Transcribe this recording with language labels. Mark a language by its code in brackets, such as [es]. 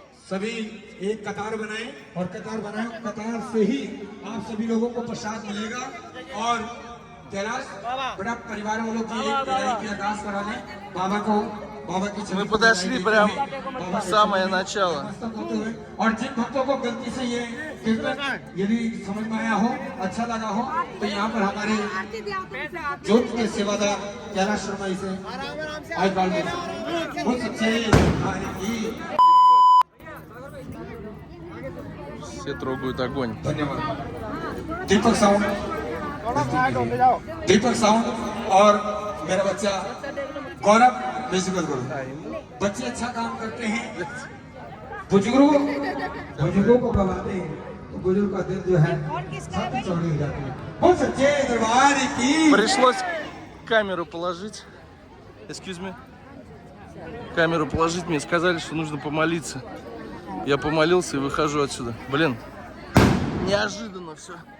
[hi] सभी एक कतार बनाएं और कतार से ही आप सभी लोगों को प्रसाद मिलेगा। और कैलाश बड़ा परिवार वालों की की अरदास करा लें बाबा की। [ru] Мы подошли прям в самое начало. [hi] और जिन भक्तों को गलती से ये कीर्तन यदि समझ में आया हो, अच्छा लगा हो, तो यहाँ पर हमारे ज्योति के सेवादार कैलाश शर्मा जी से आज बाल में बहुत सच्चे [ru] Все трогают огонь. [hi] धन्यवाद। दीपक साउंड और मेरा बच्चा गौरव म्यूजिकल गुरु। बच्चे अच्छा काम करते हैं, बुजुर्गों को गवाते हैं तो बुजुर्ग का दिल जो है सब चौड़ी हो जाती है। बहुत सच्चे दरबार की। [ru] Пришлось камеру положить. [en] Excuse me. [ru] Камеру положить. Мне сказали, что нужно помолиться. Я помолился и выхожу отсюда. Блин, неожиданно все.